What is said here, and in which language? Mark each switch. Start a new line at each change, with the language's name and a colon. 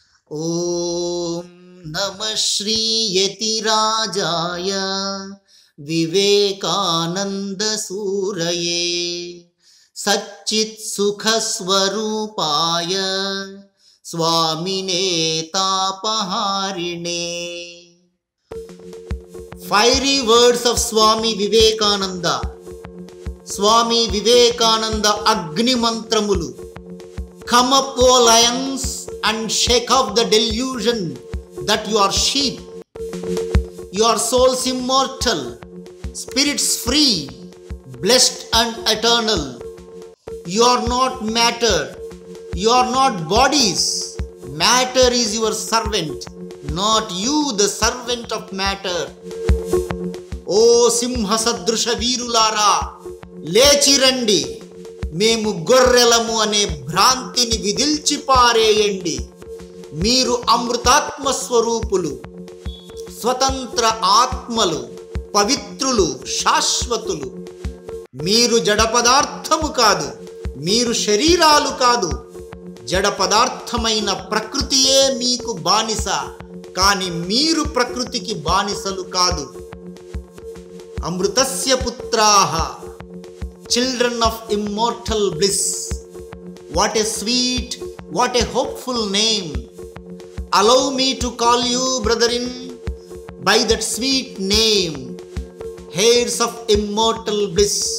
Sanskrit: ఓం నమః శ్రీ యతిరాజాయ వివేకానంద సూరయే సచ్చిత్ సుఖ స్వరూపాయ స్వామినే తాపహారిణే.
English: Fiery words of Swami Vivekananda. Swami Vivekananda Agni Mantramulu. Come up, O lions, and shake off the delusion that you are sheep. Your souls immortal, spirits free, blessed and eternal. You are not matter, you are not bodies. Matter is your servant, not you the servant of matter.
Telugu: ఓ సింహ సదృశ వీరులారా, లేచిరండి, మేము గొర్రెలము అనే భ్రాంతిని విదిల్చి పారేయండి. మీరు అమృతాత్మ స్వరూపులు, స్వతంత్ర ఆత్మలు, పవిత్రులు, శాశ్వతులు. మీరు జడ పదార్థము కాదు, మీరు శరీరాలు కాదు. జడ పదార్థమైన ప్రకృతియే మీకు బానిస, కానీ మీరు ప్రకృతికి బానిసలు కాదు.
Sanskrit: అమృతస్య పుత్రాః,
English: children of immortal bliss. What a sweet, what a hopeful name. Allow me to call you, brethren, by that sweet name, heirs of immortal bliss.